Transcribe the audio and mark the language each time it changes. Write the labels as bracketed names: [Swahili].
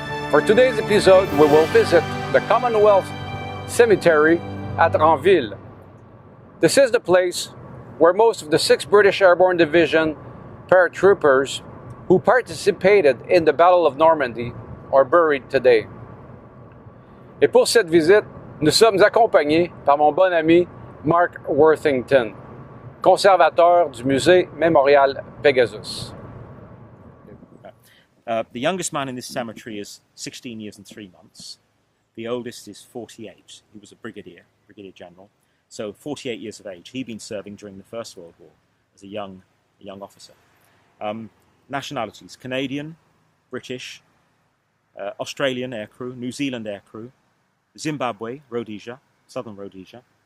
[English] For today's episode, we will visit the Commonwealth Cemetery at RANVILLE. This is the place where most of the 6th British Airborne Division paratroopers who participated in the Battle of Normandy are buried today. [French] Et pour cette visite, nous sommes accompagnés par mon bon ami Mark Worthington, conservateur du musée Mémorial Pegasus. [English] The youngest man in this cemetery is 16 years and 3 months. The oldest is 48. He was a brigadier general. So 48 years of age. He'd been serving during the First World War as a young officer. Nationalities: Canadian, British, Australian aircrew, New Zealand aircrew, Zimbabwe, Rhodesia, southern Rhodesia.